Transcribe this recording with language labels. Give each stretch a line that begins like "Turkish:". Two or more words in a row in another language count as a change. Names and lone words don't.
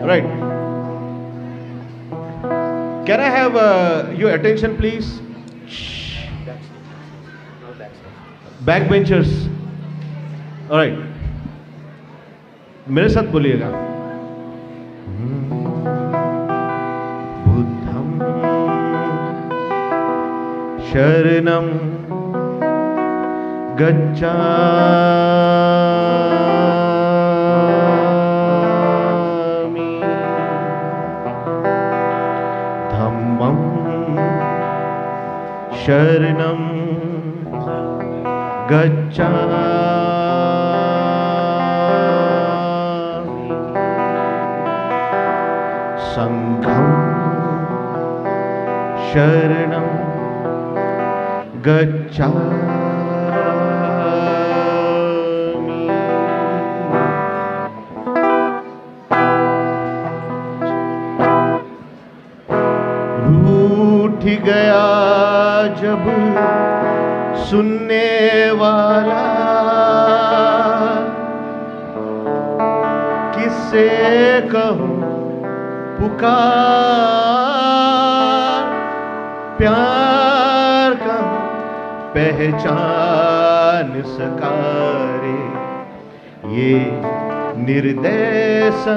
English: Right can I have your attention please. Back benchers.
Hindi: ऑलराइट मेरे साथ बोलिएगा.
Pali: शरणं गच्छामि धम्मं शरणं गच्छामि संघं शरणं गच्छामि
Hindi: रूठ गया जब सुनने वाला किससे कहूँ पुकार प्यार का पहचान सकारे ये निर्दय